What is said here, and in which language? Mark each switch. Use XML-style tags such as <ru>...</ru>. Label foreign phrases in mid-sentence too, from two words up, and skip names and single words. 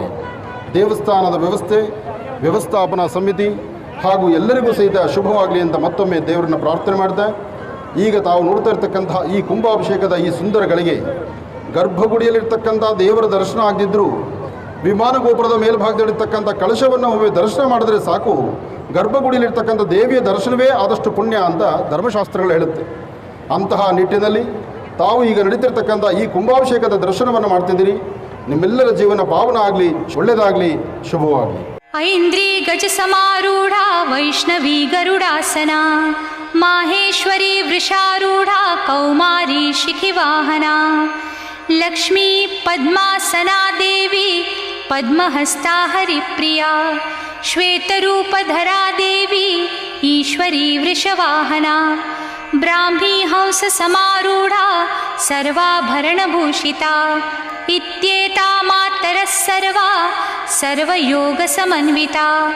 <kn>ದೇವಸ್ಥಾನದ ವ್ಯವಸ್ಥೆ, ವ್ಯವಸ್ಥಾಪನಾ ಸಮಿತಿ ಹಾಗೂ ಎಲ್ಲರಿಗೂ ಸಹಿತ ಶುಭವಾಗಲಿ ಅಂತ ಮತ್ತೊಮ್ಮೆ ದೇವರನ್ನ ಪ್ರಾರ್ಥನೆ ಮಾಡ್ತಾ, ಈಗ ತಾವು ನೋಡ್ತಾ ಇರ್ತಕ್ಕಂತಹ ಈ ಕುಂಭಾಭಿಷೇಕದ ಈ ಸುಂದರಗಳಿಗೆ ಗರ್ಭಗುಡಿಯಲ್ಲಿರ್ತಕ್ಕಂಥ ದೇವರ ದರ್ಶನ ಆಗದಿದ್ದರೂ ವಿಮಾನ ಗೋಪುರದ ಮೇಲ್ಭಾಗದಲ್ಲಿರ್ತಕ್ಕಂಥ ಕಳಶವನ್ನು ಒಮ್ಮೆ ದರ್ಶನ ಮಾಡಿದ್ರೆ ಸಾಕು, ಗರ್ಭಗುಡಿಯಲ್ಲಿರ್ತಕ್ಕಂಥ ದೇವಿಯ ದರ್ಶನವೇ ಆದಷ್ಟು ಪುಣ್ಯ ಅಂತ ಧರ್ಮಶಾಸ್ತ್ರಗಳು ಹೇಳುತ್ತೆ. ಅಂತಹ ನಿಟ್ಟಿನಲ್ಲಿ ತಾವು ಈಗ ನಡೀತಿರ್ತಕ್ಕಂಥ ಈ ಕುಂಭಾಭಿಷೇಕದ ದರ್ಶನವನ್ನು ಮಾಡ್ತಿದ್ದೀರಿ. ನಿಮ್ಮೆಲ್ಲರ ಜೀವನ ಪಾವನ ಆಗಲಿ, ಒಳ್ಳೆಯದಾಗಲಿ, ಶುಭವಾಗಲಿ.</kn> <sa>ಐಂದ್ರಿ ಗಜ ಸಮಾರೂಢ ವೈಷ್ಣವಿ ಗರುಡಾಸನ ಮಾಹೇಶ್ವರಿ ವೃಷಾರೂಢ ಕೌಮಾರಿ ಶಿಖಿವಾಹನ ಲಕ್ಷ್ಮೀ ಪದ್ಮಾಸನಾ ದೇವಿ ಪದ್ಮಹಸ್ತಾ ಹರಿಪ್ರಿಯಾ ಶ್ವೇತರೂಪಧರಾ ದೇವಿ ಈಶ್ವರಿ ವೃಷವಾಹನ ಬ್ರಾಹ್ಮೀ ಹಂಸ ಸಮಾರೂಢಾ ಸರ್ವಾಭರಣಭೂಷಿತಾ ಇತ್ಯೇತಾ ಮಾತರಃ ಸರ್ವಾ ಸರ್ವಯೋಗಸಮನ್ವಿತಾ</sa>